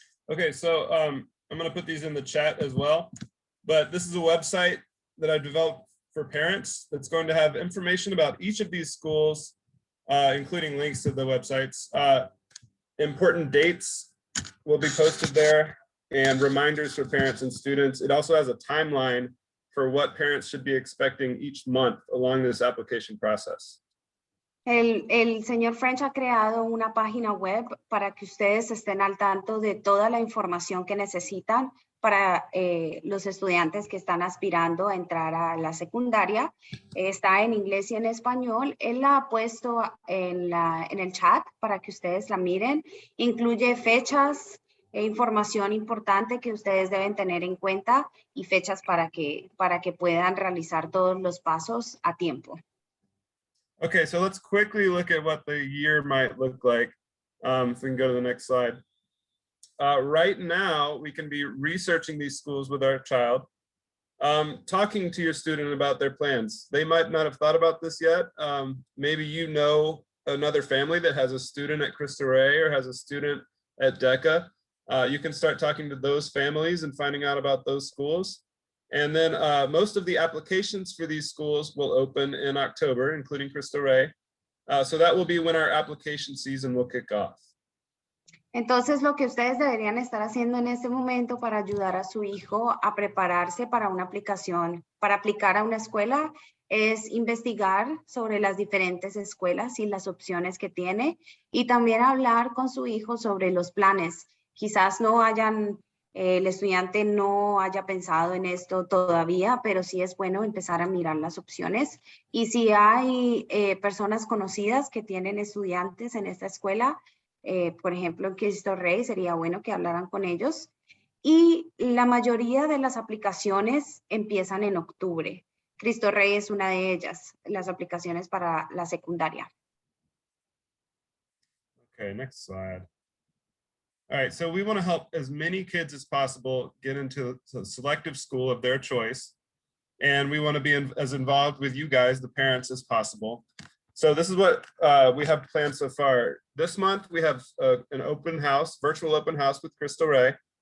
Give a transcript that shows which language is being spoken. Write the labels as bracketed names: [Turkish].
[English] Okay, so I'm going to put these in the chat as well, but this is a website that I've developed for parents that's going to have information about each of these schools, including links to the websites. Important dates will be posted there and reminders for parents and students. It also has a timeline for what parents should be expecting each month along this application process. [Spanish] El señor French ha creado una página web para que ustedes estén al tanto de toda la información que necesitan para los estudiantes que están aspirando a entrar a la secundaria. Está en inglés y en español. Él la ha puesto en el chat para que ustedes la miren. Incluye fechas e información importante que ustedes deben tener en cuenta y fechas para que puedan realizar todos los pasos a tiempo. [English] Okay, so let's quickly look at what the year might look like. If we can go to the next slide. Right now, we can be researching these schools with our child, talking to your student about their plans. They might not have thought about this yet. Maybe you know another family that has a student at Cristo Rey or has a student at DECA. You can start talking to those families and finding out about those schools. And then most of the applications for these schools will open in October, including Cristo Rey. So that will be when our application season will kick off. [Spanish] Entonces, lo que ustedes deberían estar haciendo en este momento para ayudar a su hijo a prepararse para una aplicación, para aplicar a una escuela, es investigar sobre las diferentes escuelas y las opciones que tiene, y también hablar con su hijo sobre los planes. Quizás el estudiante no haya pensado en esto todavía, pero sí es bueno empezar a mirar las opciones. Y si hay personas conocidas que tienen estudiantes en esta escuela, por ejemplo, en Cristo Rey, sería bueno que hablaran con ellos. Y la mayoría de las aplicaciones empiezan en octubre. Cristo Rey es una de ellas, las aplicaciones para la secundaria. [English] Okay, next slide. All right, so we want to help as many kids as possible get into a selective school of their choice. And we want to be as involved with you guys, the parents, as possible. So this is what we have planned so far. This month, we have an open house, virtual open house with Cristo Rey.